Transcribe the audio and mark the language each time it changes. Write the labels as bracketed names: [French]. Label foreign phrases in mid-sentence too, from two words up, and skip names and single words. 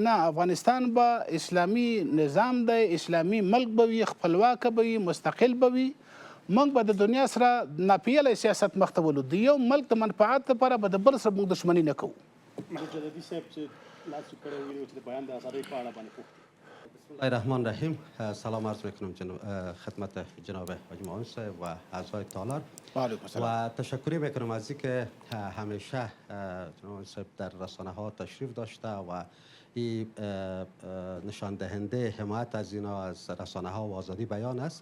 [Pashto] نه، افغانستان به اسلامي نظام دی، اسلامي ملک به وي، خپلواکه به وي، مستقل به وي. موږ به د دنیا سره ناپیلی سیاست مخ ته ولو. د یو ملک د منفعت لپاره به د بل سره موږ دښمني نه کوو. مجددي صاحب چې لاس کړی ویلي چې د بیان د ازادۍ په اړه باندې پوښتنه. [Arabic] بسم الله الرحمن الرحیم. [Persian] سلام عرض میکنم خدمت جناب حاج معاون صاحب و اعضای تالار و تشکری میکنم از اینکه همیشه جناب صاحب در رسانه ها تشریف داشته و این نشان دهنده حمایت از اینا از رسانه ها و آزادی بیان است.